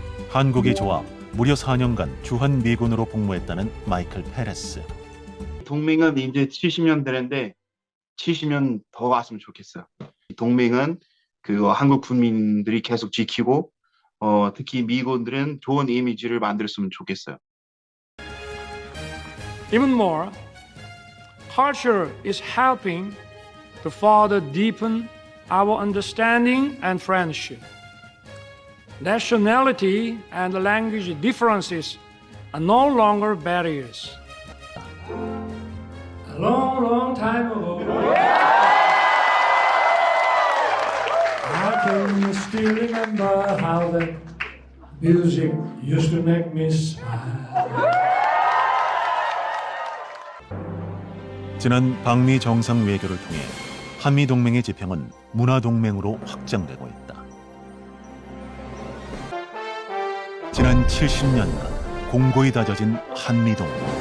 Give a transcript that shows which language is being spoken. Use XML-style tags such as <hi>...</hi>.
<ko>한국이 좋아 무려 4년간 주한미군으로 복무했다는 마이클 페레스. 동맹은 이제 70년 되는데 70년 더 왔으면 좋겠어요. 동맹은 한국 국민들이 계속 지키고 특히 미군들은 좋은 이미지를 만들었으면 좋겠어요.</ko> <en>Even more, culture is helping to further deepen our understanding and friendship. Nationality and language differences are no longer barriers. A long, long time ago, I can still remember how the music used to make me smile.</en> <ko>지난 방미 정상 외교를 통해 한미 동맹의 지평은 문화 동맹으로 확장되고 있다. 지난 70년간 공고히 다져진 한미 동맹.</ko>